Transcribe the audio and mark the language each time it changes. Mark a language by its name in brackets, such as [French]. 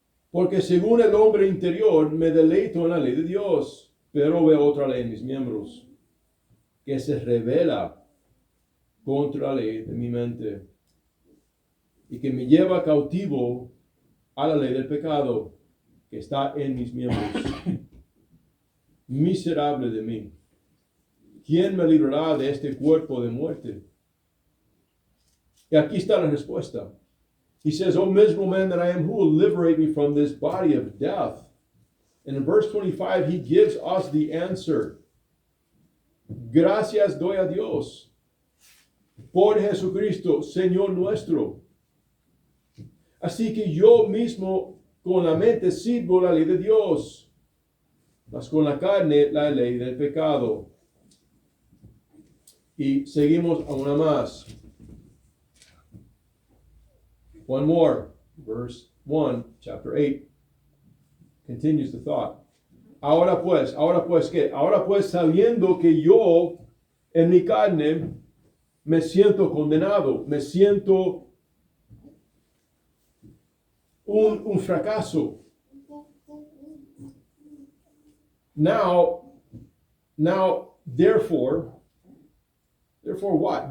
[Spanish] Porque según el hombre interior me deleito en la ley de Dios, pero veo otra ley en mis miembros, que se revela contra la ley de mi mente y que me lleva cautivo a la ley del pecado que está en mis miembros. Miserable de mí, ¿quién me librará de este cuerpo de muerte? Y aquí está la respuesta. [English] He says, "O miserable man that I am, who will liberate me from this body of death?" And in verse 25, he gives us the answer. [Spanish] Gracias doy a Dios por Jesucristo, Señor nuestro. Así que yo mismo con la mente sirvo la ley de Dios, mas con la carne la ley del pecado. Y seguimos a una más. [English] One more, verse 1, chapter 8, continues the thought. [Spanish] Ahora pues, ¿qué? Ahora pues, sabiendo que yo en mi carne me siento condenado, me siento un fracaso. [English] Now, therefore what?